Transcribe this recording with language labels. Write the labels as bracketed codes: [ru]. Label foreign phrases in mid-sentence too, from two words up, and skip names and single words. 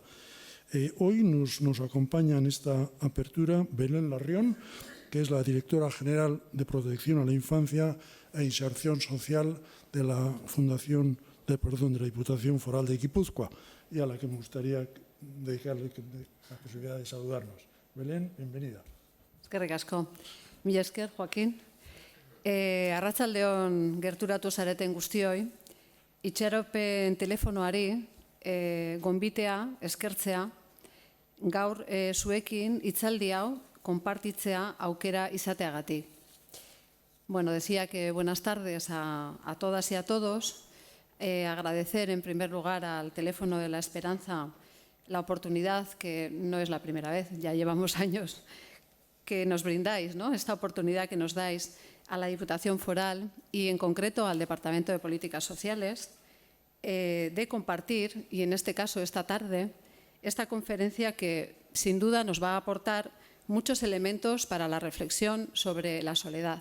[es] Hoy nos acompaña en esta apertura Belén Larrión, que es la directora general de Protección a la Infancia e Inserción Social de la de la Diputación Foral de Gipuzkoa, y a la que me gustaría dedicarle la posibilidad de saludarnos. Belén, bienvenida. [eu] Eskerrik asko. Mila esker, Joaquín. Arratsaldeon gerturatu zareten guztioi. Itxaropen telefonoari gonbitea, eskertzea, gaur zuekin hitzaldi hau konpartitzea aukera izateagatik. [es] Bueno, decía que buenas tardes a todas y a todos. Agradecer en primer lugar al Teléfono de la Esperanza la oportunidad, que no es la primera vez, ya llevamos años, que nos brindáis, ¿no? Esta oportunidad que nos dais a la Diputación Foral y en concreto al Departamento de Políticas Sociales de compartir, y en este caso esta tarde, esta conferencia que sin duda nos va a aportar muchos elementos para la reflexión sobre la soledad.